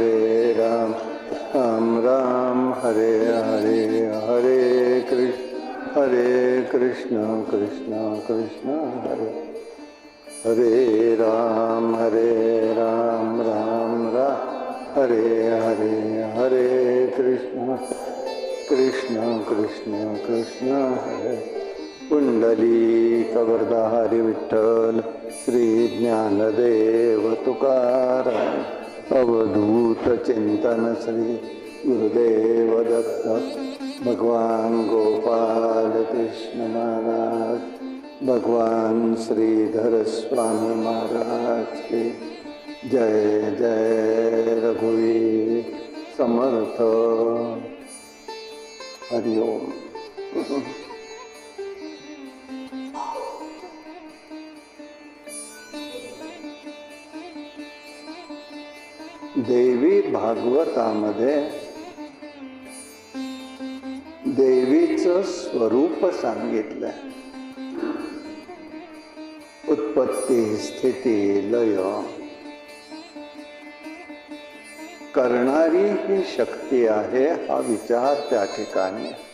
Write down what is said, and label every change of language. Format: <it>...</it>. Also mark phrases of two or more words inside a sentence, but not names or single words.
<sa>राम राम हरे हरे हरे कृष्ण कृष्ण कृष्ण हरे हरे राम राम राम हरे हरे हरे कृष्ण कृष्ण कृष्ण कृष्ण हरे।</sa> <mr>पुंडलीक वरदाहरी विठ्ठल श्री ज्ञानदेव तुकाराम अवधूत चिंतन श्री गुरुदेव दत्त भगवान गोपाल कृष्ण महाराज भगवान श्रीधर स्वामी महाराज के जय जय रघुवीर समर्थ।</mr> <sa>हरि ओम।</sa> <mr>देवी भागवतामध्ये देवीचं स्वरूप सांगितलंय। उत्पत्ती स्थिती लय करणारी ही शक्ती आहे हा विचार त्या ठिकाणी।</mr>